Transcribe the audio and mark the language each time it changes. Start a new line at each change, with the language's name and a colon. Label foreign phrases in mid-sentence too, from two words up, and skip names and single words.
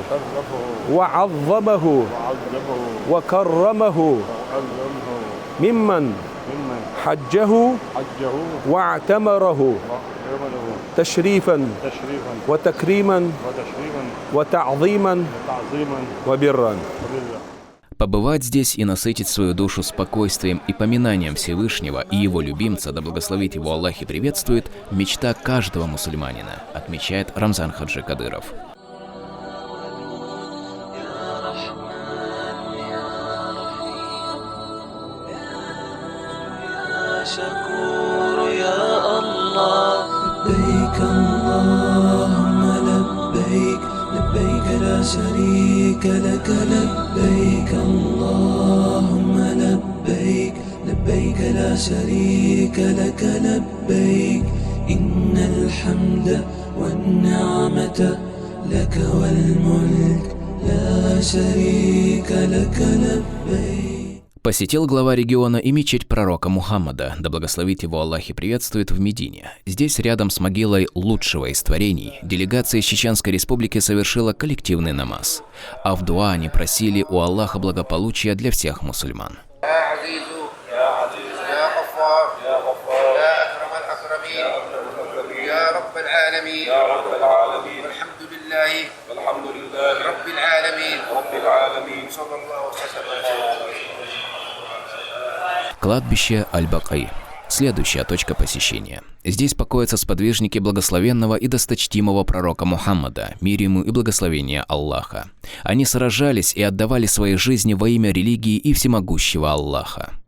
Arabic: وعظمه وكرمه ممن حجه واعتمره تشريفا وتكريما وتعظيما وبرا.
Russian: Побывать здесь и насытить свою душу спокойствием и поминанием Всевышнего и его любимца, да благословит его Аллах и приветствует, мечта каждого мусульманина, отмечает Рамзан Хаджи Кадыров.
Arabic: شكور يا الله لبيك اللهم لبيك لبيك لا شريك لك لبيك اللهم لبيك لبيك لا شريك لك لبيك إن الحمد والنعمة لك والملك لا شريك لك لبيك.
Russian: Посетил глава региона и мечеть пророка Мухаммада, да благословит его Аллах и приветствует, в Медине. Здесь, рядом с могилой лучшего из творений, делегация из Чеченской Республики совершила коллективный намаз. А в дуа они просили у Аллаха благополучия для всех мусульман.
Arabic: رب العالمين والحمد لله رب العالمين صلى الله وسلم على سيدنا.
Russian: Кладбище Аль-Бакай. Следующая точка посещения. Здесь покоятся сподвижники благословенного и досточтимого пророка Мухаммада, мир ему и благословение Аллаха. Они сражались и отдавали свои жизни во имя религии и всемогущего Аллаха.